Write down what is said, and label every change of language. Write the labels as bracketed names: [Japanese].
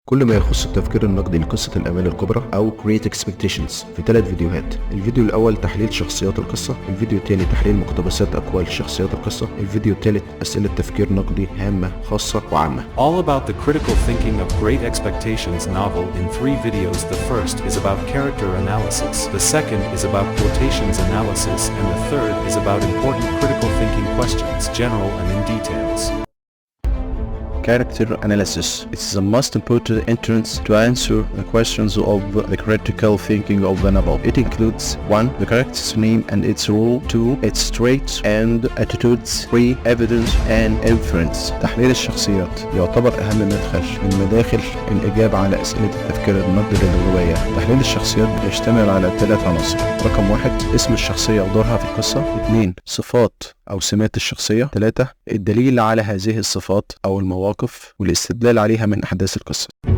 [Arabic] كل ما يخص التفكير النقدي لقصة الآمال الكبرى أو Great Expectations في 3 فيديوهات. الفيديو الأول تحليل شخصيات القصة، الفيديو الثاني تحليل مقتبسات أقوال شخصيات القصة، الفيديو الثالث أسئلة تفكير نقدي هامة خاصة وعامة. [English] All about the critical thinking of Great Expectations novel in 3 videos. The first is about character analysis, the second is about quotations analysis, and the third is about important critical thinking questions, general and in details. Character analysis. It's the most important entrance to answer the questions of the critical thinking of the novel. It includes 1. The character's name and its role, 2. its traits and attitudes, 3. evidence and inference. [Arabic] تحليل الشخصيات يعتبر أهم مدخل من مداخل الإجابة على أسئلة التفكير النقدي للرواية. تحليل الشخصيات يشتمل على 3 عناصر. رقم 1 اسم الشخصية ودورها في القصة، 2 صفات أو سمات الشخصية، 3 الدليل على هذه الصفات أو المواقف والاستدلال عليها من أحداث القصة.